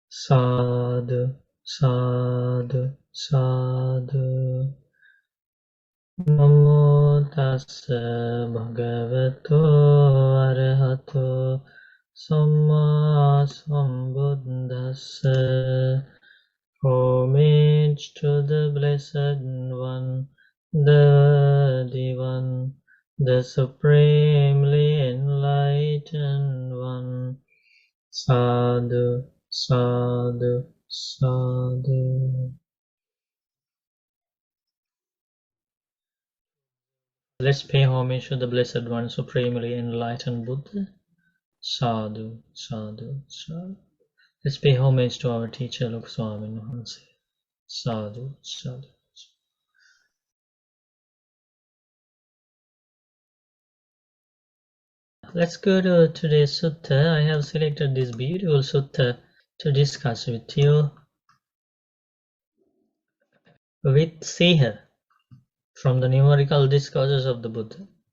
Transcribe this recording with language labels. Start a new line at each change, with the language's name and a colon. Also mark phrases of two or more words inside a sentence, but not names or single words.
Pali: Sadhu, sadhu, sadhu. Namo tassa bhagavato arahato samma sambuddhassa.
English: Homage to the Blessed One, the Divine, the Supremely Enlightened One.
Pali: Sadhu, sadhu, sadhu.
English: Let's pay homage to the Blessed One, Supremely Enlightened Buddha.
Pali: Sadhu, sadhu, sadhu.
English: Let's pay homage to our teacher, Luk Swami Mahansi.
Pali: Sadhu, sadhu.
English: Let's go to today's sutta. I have selected this beautiful sutta to discuss with you with Sīha from the numerical discourses of the Buddha.